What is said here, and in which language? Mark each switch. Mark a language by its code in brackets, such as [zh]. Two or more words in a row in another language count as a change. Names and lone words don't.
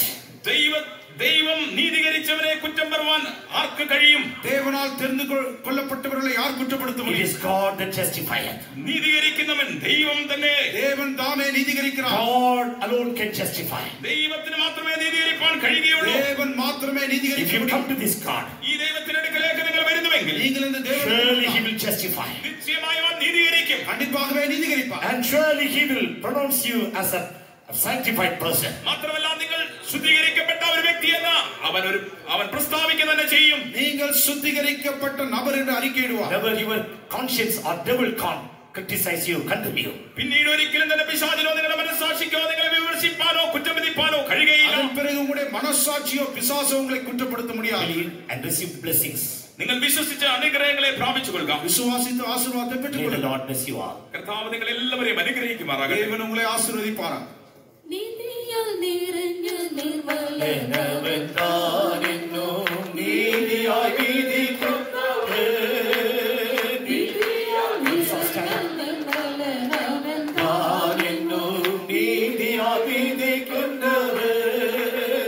[ml] ദൈവം നീതീകരിച്ചവരെ കുറ്റം പറയാൻ ആർക്ക് കഴിയും? [ta] தேவனால் தெரிந்து கொள்ளப்பட்டவர்களை யார் குற்றப்படுத்த It முடியும்? [en] is God that justifieth. [ml] നീതീകരിക്കുന്നവൻ ദൈവം തന്നെ. [ta] தேவன் தாமே நீதிகரிக்கிறார். [en] God alone can justify. [ml] ദൈവത്തിന് മാത്രമേ നീതീകരിക്കാൻ കഴിയുകയുള്ളൂ. [ta] தேவன் மாத்திரமே If நீதிகரிக்க [en] you come [ta] முடியும். [en] to this God, [ml] ഈ ദൈവത്തിന്റെ അടുക്കലേക്ക് നിങ്ങൾ വരുന്നുവെങ്കിൽ [ta] நீங்கள் இந்த [en] surely He [ta] தேவனை [en] will justify. [ml] നിശ്ചയമായും അവൻ നീതീകരിക്കും. [ta] கண்டிப்பாகவே நீதிகரிப்பார். [en] And surely He will pronounce you as a sanctified person. [ml] മാത്രമല്ല നിങ്ങൾ ശുദ്ധീകരിക്കപ്പെട്ട ഒരു വ്യക്തിയെന്ന് അവൻ പ്രസ്താവിക്കുക തന്നെ ചെയ്യും. [ta] நீங்கள் சுத்திகரிக்கப்பட்ட நபர் என்று அறிக்கையிடுவார். [en] Never your conscience or devil can't criticize you, condemn you. [ml] പിന്നീട് ഒരിക്കലും തന്നെ പിശാചിനോ നിങ്ങളുടെ മനസ്സാക്ഷിക്കോ നിങ്ങളെ വിമർശിപ്പാനോ കുറ്റമതിപ്പാനോ കഴിയുകയില്ല. [ta] அதன் பிறகு உங்களுடைய மனசாட்சியோ பிசாசோ உங்களை குற்றப்படுத்த முடியாது. [en] Believe and receive blessings. [ml] നിങ്ങൾ വിശ്വസിച്ച അനുഗ്രഹങ്ങളെ പ്രാപിച്ചു കൊള്ളുക. [ta] விசுவாசித்து ஆசீர்வாதத்தை [en] May the [ta] பெற்றுக்கொள்ளுங்கள். [en] Lord bless you all. [ml] കർത്താവ് നിങ്ങൾ എല്ലാവരെയും അനുഗ്രഹിക്കുമാറാകട്ടെ. [ta] தேவன் உங்களை ஆசீர்வதிப்பாராக. [ml] നീതിയാൽ നിറഞ്ഞ നിർമ്മല എന്നവെന്താനെന്നും നീതിയായി വിധിക്കുന്നവൻ. താനെന്നും നീതിയായി വിധിക്കുന്നവൻ.